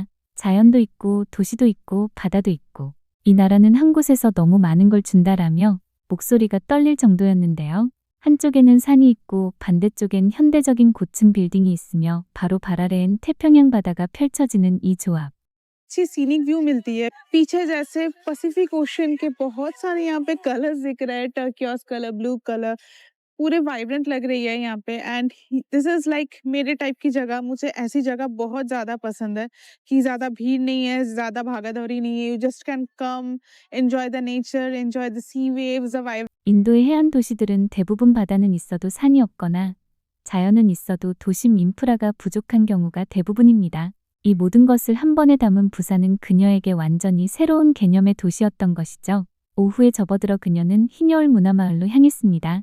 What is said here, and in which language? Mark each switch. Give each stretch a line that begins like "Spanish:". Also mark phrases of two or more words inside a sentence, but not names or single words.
Korean: 자연도 있고 도시도 있고 바다도 있고 이 나라는 한 곳에서 너무 많은 걸 준다라며 목소리가 떨릴 정도였는데요. 한쪽에는 산이 있고 반대쪽엔 현대적인 고층 빌딩이 있으며 바로 발 아래엔 태평양 바다가 펼쳐지는 이 조합.
Hindi: अच्छी
English: scenic view
Hindi: मिलती है। पीछे जैसे पैसिफिक ओशन के बहुत सारे यहाँ पे कलर्स दिख रहे हैं,
English: turquoise color, blue color,
Hindi: पूरे वाइब्रेंट लग रही है यहाँ पे।
English: and this is like
Hindi: मेरे टाइप की जगह, मुझे ऐसी जगह बहुत ज़्यादा पसंद है कि ज़्यादा भीड़ नहीं है, ज़्यादा भागादौड़ी नहीं है।
English: You just can come enjoy the nature, enjoy the sea waves, the vibe.
Korean: 인도의 해안 도시들은 대부분 바다는 있어도 산이 없거나 자연은 있어도 도심 인프라가 부족한 경우가 대부분입니다. 이 모든 것을 한 번에 담은 부산은 그녀에게 완전히 새로운 개념의 도시였던 것이죠. 오후에 접어들어 그녀는 흰여울 문화마을로 향했습니다.